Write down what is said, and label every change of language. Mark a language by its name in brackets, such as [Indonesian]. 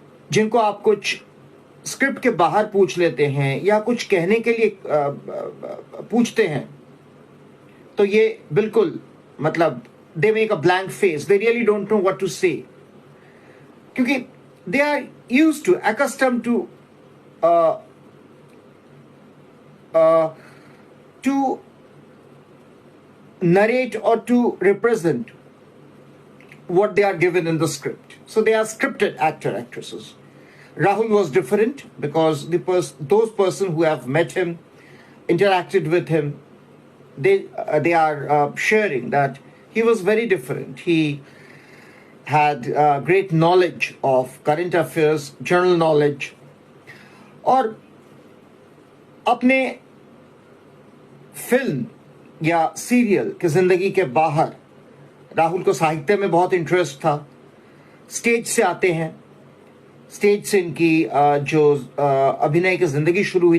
[Hindi] जिनको आप कुछ स्क्रिप्ट के बाहर पूछ लेते हैं या कुछ कहने के लिए पूछते हैं, तो ये बिल्कुल, मतलब, [English] They make a blank face, they really don't know what to say, क्योंकि they are used to, accustomed to narrate or to represent what they are given in the script. So they are scripted actresses. Rahul was different because those person who have met him, interacted with him, they are sharing that he was very different. He had great knowledge of current affairs, general knowledge, [Hindi] और अपने film या serial की जिंदगी के बाहर राहुल को साहित्य में बहुत इंटरेस्ट था। स्टेज से आते हैं, स्टेज से इनकी जो अभिनय की जिंदगी शुरू हुई।